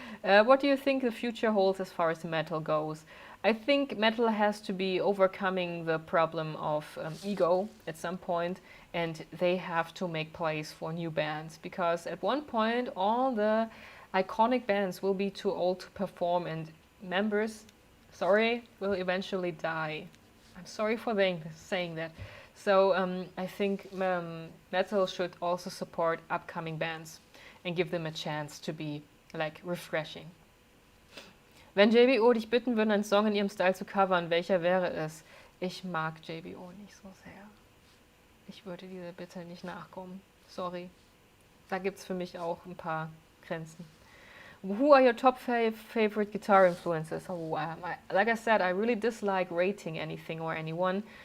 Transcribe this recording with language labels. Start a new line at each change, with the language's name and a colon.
English: What do you think the future holds as far as metal goes? I think metal has to be overcoming the problem of ego at some point, and they have to make place for new bands, because at one point all the iconic bands will be too old to perform and members, sorry, will eventually die. I'm sorry for saying that. So I think metal should also support upcoming bands and give them a chance to be like refreshing.
German: Wenn JBO dich bitten würden, einen Song in ihrem Style zu covern, welcher wäre es? Ich mag JBO nicht so sehr. Ich würde dieser Bitte nicht nachkommen. Sorry. Da gibt es für mich auch ein paar Grenzen.
English: Who are your top favorite guitar influences? Oh, like I said, I really dislike rating anything or anyone.